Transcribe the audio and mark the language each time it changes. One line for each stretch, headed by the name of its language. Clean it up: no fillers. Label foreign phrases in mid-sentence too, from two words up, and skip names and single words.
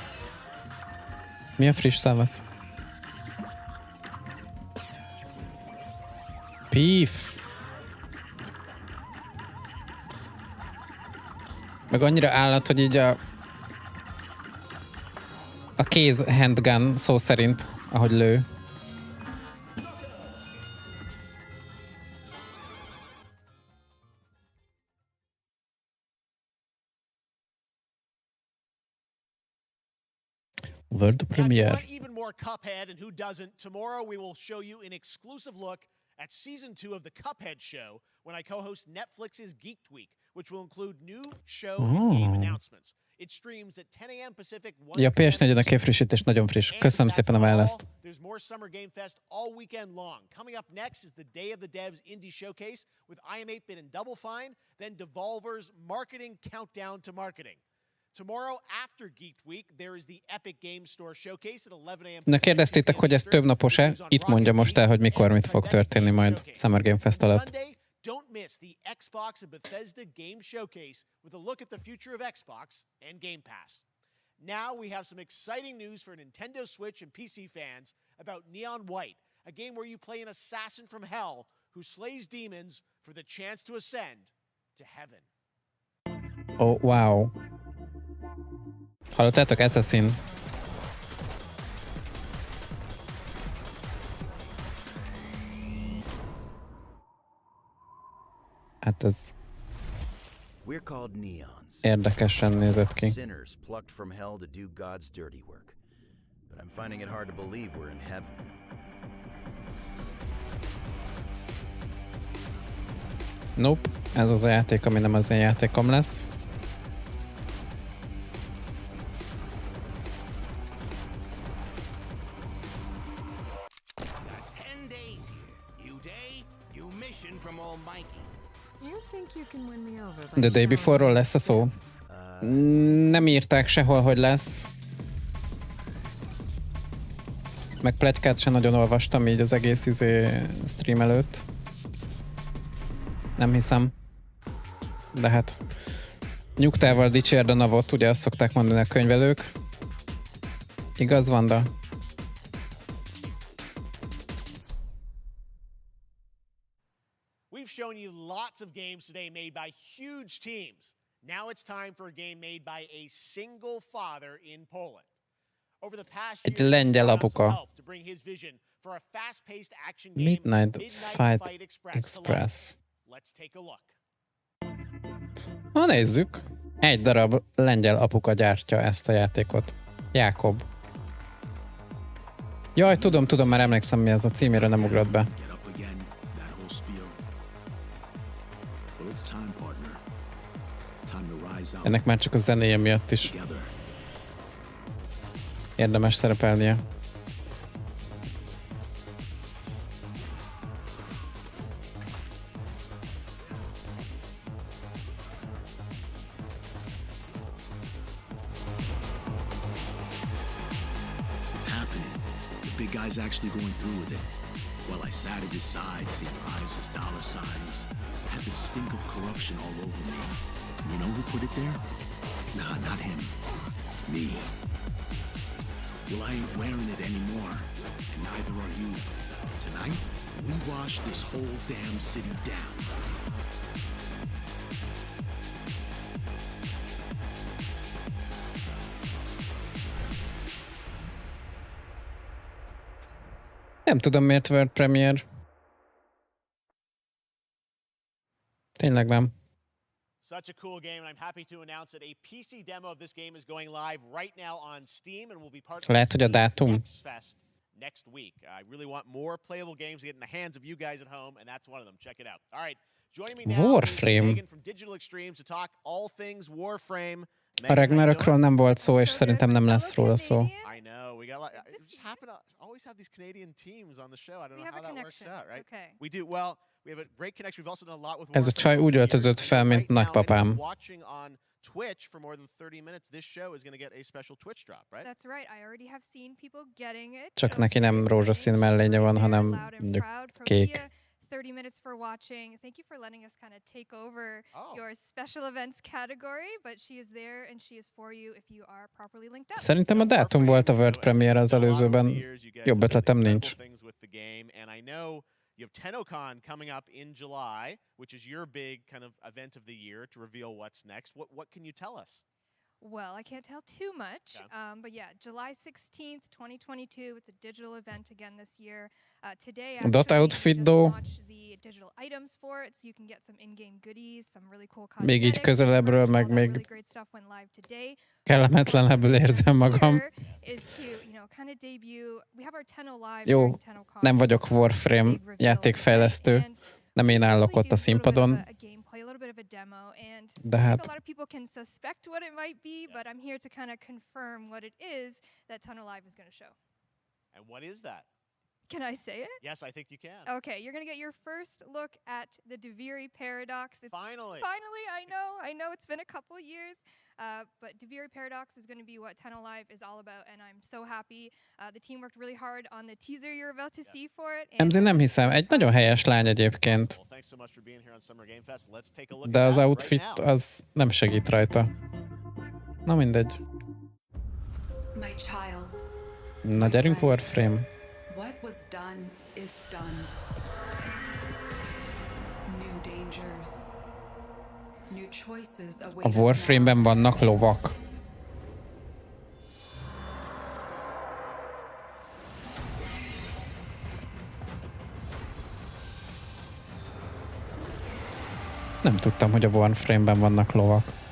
Hungarian: Mi a friss szavasz? Píf! Meg annyira állat, hogy így a kéz handgun szó szerint, ahogy lő.
English: World premiere. Even more Cuphead, and who doesn't? Tomorrow we will show you an exclusive look at Season 2 of the Cuphead Show when I co-host Netflix's Geek Week, which will include new show and game announcements. It streams at 10 a.m. Pacific.
Hungarian: Ja, PS4-en a képfrissítés nagyon friss. Köszönöm szépen a választ.
English: There's more Summer Game Fest all weekend long. Coming up next is the Day of the Devs Indie Showcase with IM8-Bit and Double Fine, then Devolver's Marketing Countdown to Marketing. Tomorrow after Geek Week, there is the Epic Game Store Showcase at 11 a.m.
Hungarian: Na kérdeztétek, hogy ez több napos-e? Itt mondja most el, hogy mikor mit fog történni majd Summer Game Fest alatt.
English: Don't miss the Xbox and Bethesda Game Showcase with a look at the future of Xbox and Game Pass. Now we have some exciting news for Nintendo Switch and PC fans about Neon White, a game where you play an assassin from hell who slays demons for the chance to ascend to heaven. Oh, wow.
Hungarian: Hallottátok? Assassin. Hát ez
English: We're called neons.
Hungarian: Érdekesen nézett ki.
English: Sinners plucked from hell to do God's dirty work. But but I'm finding it hard to believe we're in heaven. Nope,
Hungarian: ez az a játék, ami nem az én játékom lesz. The Day Before-ról lesz a szó? Nem írták sehol, hogy lesz. Meg pletykát sem nagyon olvastam így az egész stream előtt. Nem hiszem. De hát nyugtával dicsérd a navot, ugye azt szokták mondani a könyvelők. Igaz, Vanda?
English: We've shown you lots of games today made by huge teams. Now it's time for a game made by a single father in Poland. Over the past
Hungarian: Egy
English: year,
Hungarian: lengyel
English: he's found some
Hungarian: apuka.
English: help to bring his vision for a fast-paced action game, Midnight Fight Express. Let's take a look.
Hungarian: Na nézzük. Egy darab lengyel apuka gyártja ezt a játékot. Jákob. Jaj, tudom, már emlékszem, mi ez a címére nem ugrott be. Ennek már csak a zenéje miatt is érdemes szerepelnie.
English: It's happening. The big guy's actually going through with it. While I sat at his side, seeing lives as dollar signs, had the stink of corruption all over me. You know who put it there? Nah, not him. Me. Well, I ain't wearing it anymore, and neither are you. Tonight, we wash this whole damn city down.
Hungarian: Nem tudom, miért
English: World Premiere.
Hungarian: Tényleg nem.
English: Such a cool game, and I'm happy to announce that a PC demo of this game is going live right now on Steam and will be part of
Hungarian: Lehet, hogy a dátum.
English: Fest next week. I really want more playable games to get in the hands of you guys at home, and that's one of them. Check it out. All right, joining me now Warframe. is Megan from Digital Extremes to talk all things Warframe.
Hungarian: A Ragnarokról nem volt szó, és szerintem nem lesz róla szó.
English: I know. We got just happen to always have these Canadian teams on the show. I don't know how that works out, right? Okay. We do. Well, we have a great connection. We've also done a lot with
Hungarian: Ez a csaj úgy öltözött fel, mint nagypapám.
English: Watching on Twitch for more than 30 minutes. This show is going to get a special Twitch drop, right? That's right. I already have seen people getting it.
Hungarian: Csak neki nem rózsaszín mellénye van, hanem mondjuk kék.
English: 30 minutes for watching. Thank you for letting us kind of take over your special events category, but she is there and she is for you if you are properly linked up.
Hungarian: Szerintem a dátum volt a
English: World Premiere
Hungarian: az előzőben. Jobb ötletem nincs.
English: And I know you have TennoCon coming up in July, which is your big kind of event of the year to reveal what's next. What can you tell us? Well, I can't tell too much, but yeah, July 16th, 2022. It's a digital event again this year. Today, Dot outfit though. the digital items for it, so you can get some in-game goodies, some really cool
Hungarian: Még így közelebbről, meg még
English: really great stuff went live today.
Hungarian: kellemetlenebbül érzem magam.
English: Is to, you know, kind of debut. We have our Tenno live
Hungarian: Jó,
English: during TennoCon.
Hungarian: nem vagyok Warframe játékfejlesztő. Nem én állok ott a színpadon. De hát...
English: A lot of people can suspect what it might be, but I'm here to kind of confirm what it is that Tenno Live is going to show. And what is that? Can I say it? Yes, I think you can. Okay, you're going to get your first look at the Deviri paradox. Finally! Finally, I know it's been a couple years, but Deviri paradox is going to be what Tenno Live is all about, and I'm so happy. The team worked really hard on the teaser you're about to see for it.
Hungarian: Emzi, nem hiszem, egy nagyon helyes lány egyébként. De az outfit az nem segít rajta. Na mindegy. Na gyerünk Warframe.
English: What was done is done. New dangers. New choices await
Hungarian: A Warframe-ben vannak lovak. Nem tudtam, hogy a Warframe-ben vannak lovak.